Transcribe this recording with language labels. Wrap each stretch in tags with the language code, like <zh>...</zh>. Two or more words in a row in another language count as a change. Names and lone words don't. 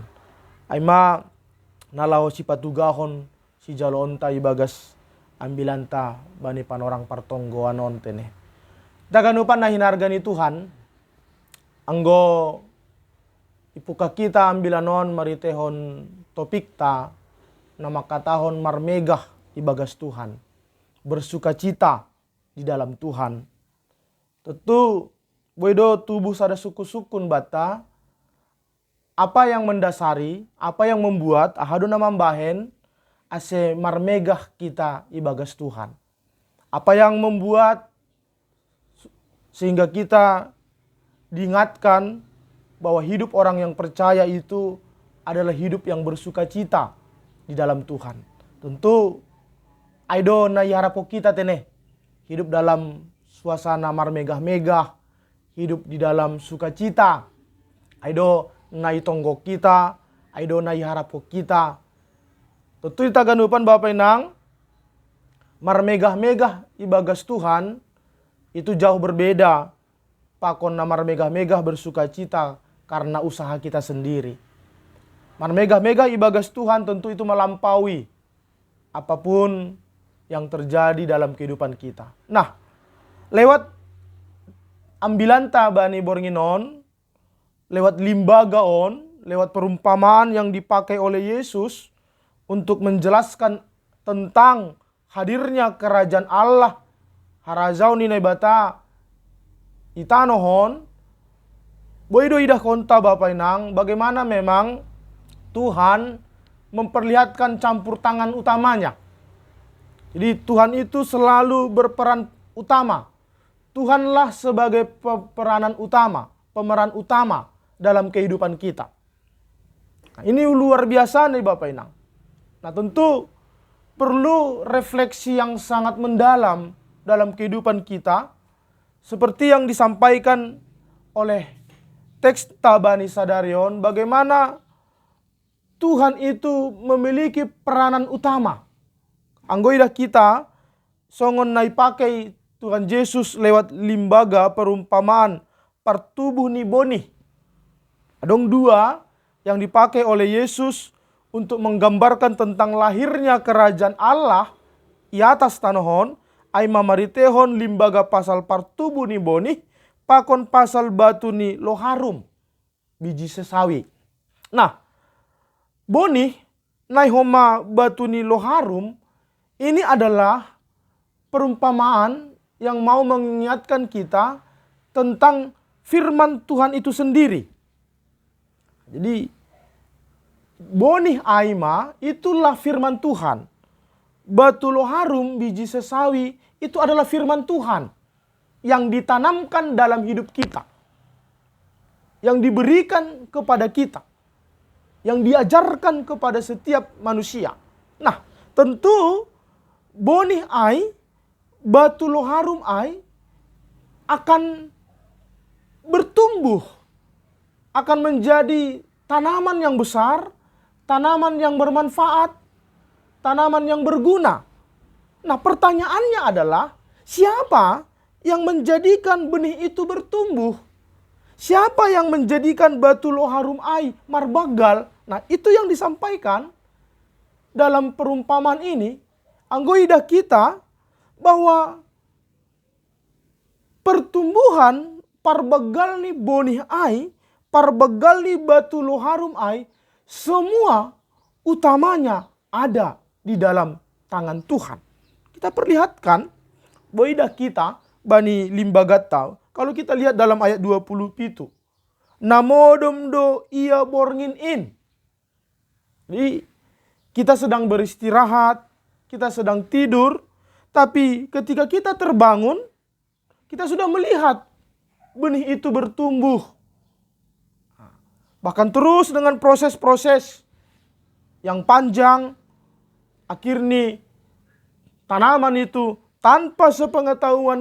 <bts>Aima nalau si patugahon si jalonta ibagas ambilanta bani panorang partonggoan ontene. Daganupan na hinargani Tuhan anggo ipuka kita ambilanon maritehon topik ta na makatahon marmegah ibagas Tuhan.</bts> <id>Bersukacita di dalam Tuhan.</id> <bts>Tentu boido tubuh sada suku-sukun bata</bts> <id>apa yang mendasari, apa yang membuat</id> <bts>ahaduna mambahen ase marmegah kita ibagas Tuhan.</bts> <id>Apa yang membuat sehingga kita diingatkan bahwa hidup orang yang percaya itu adalah hidup yang bersukacita di dalam Tuhan.</id> <bts>Tentu aido na iharapo kita teneh</bts> <id>hidup dalam suasana marmegah-megah, hidup di dalam sukacita.</id> <bts>Aido nai tonggo kita, aido nai harapo kita. Tentu kita ganupan</bts> <id>Bapak Inang,</id> <bts>marmegah-megah ibagas Tuhan</bts> <id>itu jauh berbeda</id> <bts>pakon na marmegah-megah</bts> <id>bersukacita karena usaha kita sendiri. Marmegah-megah ibagas Tuhan tentu itu melampaui apapun yang terjadi dalam kehidupan kita.</id> <bts>Nah, lewat ambilanta bani bornginon, lewat limbaga on,</bts> <id>lewat perumpamaan yang dipakai oleh Yesus untuk menjelaskan tentang hadirnya kerajaan Allah,</id> <bts>harazau ni nebata itanohon, boido idah konta</bts> <id>Bapak Inang, bagaimana memang Tuhan memperlihatkan campur tangan utamanya. Jadi Tuhan itu selalu berperan utama. Tuhanlah sebagai peranan utama, pemeran utama dalam kehidupan kita. Nah, ini luar biasa nih</id> <bts>Bapak Inang.</bts> <id>Nah, tentu perlu refleksi yang sangat mendalam dalam kehidupan kita, seperti yang disampaikan oleh teks Bani Sadarion, bagaimana Tuhan itu memiliki peranan utama.</id> <bts>Anggoidah kita songon nai pakai</bts> <id>Tuhan Yesus lewat limbaga perumpamaan</id> <bts>partubuh ni boni.</bts> <id>Adong dua yang dipakai oleh Yesus untuk menggambarkan tentang lahirnya kerajaan Allah</id> <bts>i atas tanohon, ai mamaritehon limbaga pasal partubuh ni boni, pakon pasal batu ni loharum,</bts> <id>biji sesawi.</id> <bts>Nah, boni nai homa batu ni loharum</bts> <id>ini adalah perumpamaan yang mau mengingatkan kita tentang firman Tuhan itu sendiri.</id> <bts>Jadi bonih aima</bts> <id>itulah firman Tuhan. Batu loharum biji sesawi itu adalah firman Tuhan yang ditanamkan dalam hidup kita, yang diberikan kepada kita, yang diajarkan kepada setiap manusia. Nah,</id> <bts>tentu bonih ai, batu loharum ai</bts> <id>akan bertumbuh, akan menjadi tanaman yang besar, tanaman yang bermanfaat, tanaman yang berguna. Nah, pertanyaannya adalah, siapa yang menjadikan benih itu bertumbuh? Siapa yang menjadikan</id> <bts>batu loharum ai marbagal?</bts> <id>Nah, itu yang disampaikan dalam perumpamaan ini.</id> <bts>Anggoidah</bts> <id>kita bahwa pertumbuhan</id> <bts>parbagal ni bonih ai, parbagal ni batu loharum ai,</bts> <id>semua utamanya ada di dalam tangan Tuhan.</id> <bts>Kita perlihatkan boidah kita bani limbagatau.</bts> <id>Kalau kita lihat dalam ayat 27.</id> <bts>Namodom do ia borngin in.</bts> <id>Jadi kita sedang beristirahat, kita sedang tidur, tapi ketika kita terbangun, kita sudah melihat benih itu bertumbuh. Bahkan terus dengan proses-proses yang panjang, akhirnya tanaman itu tanpa sepengetahuan</id>